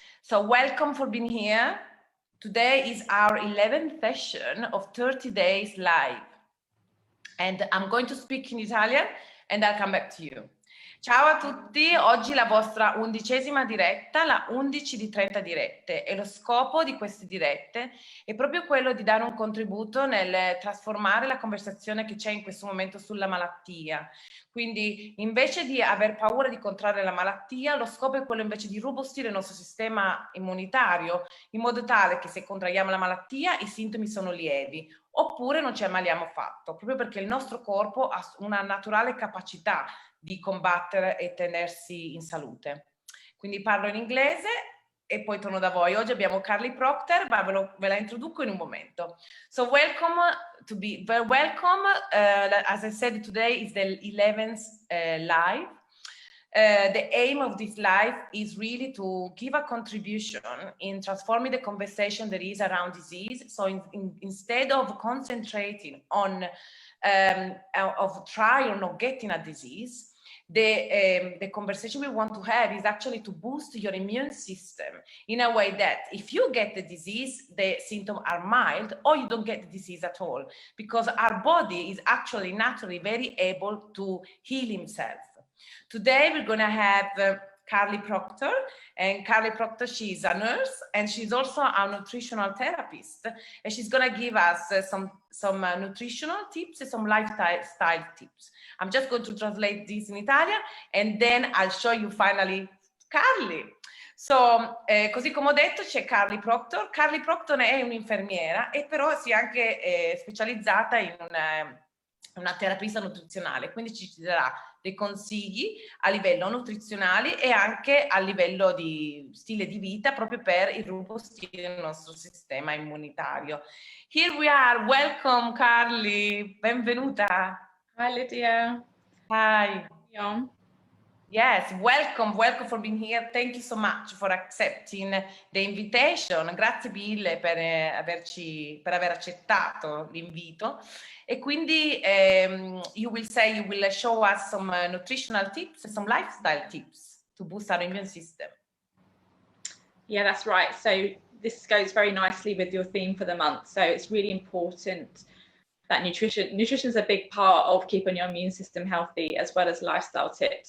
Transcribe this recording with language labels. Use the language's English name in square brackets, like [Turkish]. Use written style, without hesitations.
[English] So welcome for being here. Today is our 11th session of 30 days live. And I'm going to speak in Italian and I'll come back to you. [Italian] Ciao a tutti, oggi la vostra 11ª diretta, la 11 di 30 dirette, e lo scopo di queste dirette è proprio quello di dare un contributo nel trasformare la conversazione che c'è in questo momento sulla malattia. Quindi invece di aver paura di contrarre la malattia, lo scopo è quello invece di robustire il nostro sistema immunitario in modo tale che se contraiamo la malattia i sintomi sono lievi oppure non ci ammaliamo affatto, proprio perché il nostro corpo ha una naturale capacità di combattere e tenersi in salute. Quindi parlo in inglese e poi torno da voi. Oggi abbiamo Carly Proctor, ma ve la introduco in un momento. [English] So welcome to be very welcome. As I said, today is the 11th live. The aim of this live is really to give a contribution in transforming the conversation there is around disease. So instead of concentrating on of try or not getting a disease, the conversation we want to have is actually to boost your immune system in a way that if you get the disease, the symptoms are mild, or you don't get the disease at all, because our body is actually naturally very able to heal himself. Today we're going to have Carly Proctor, and Carly Proctor, she's a nurse and she's also a nutritional therapist, and she's going to give us some nutritional tips and some lifestyle tips. I'm just going to translate this in Italian and then I'll show you finally Carly. [Italian] So, così come ho detto c'è Carly Proctor. Carly Proctor è un'infermiera e però si è anche specializzata in una terapista nutrizionale, quindi ci darà dei consigli a livello nutrizionale e anche a livello di stile di vita proprio per irrobustire il nostro sistema immunitario. [English] Here we are, welcome Carly, [Italian] benvenuta. [English] Hi Lydia. Hi. Yeah. Yes, welcome for being here. Thank you so much for accepting the invitation. [Italian] Grazie mille per aver accettato l'invito. E quindi [English] you will show us some nutritional tips and some lifestyle tips to boost our immune system. Yeah, that's right. So this goes very nicely with your theme for the month. So it's really important that nutrition is a big part of keeping your immune system healthy, as well as lifestyle tips.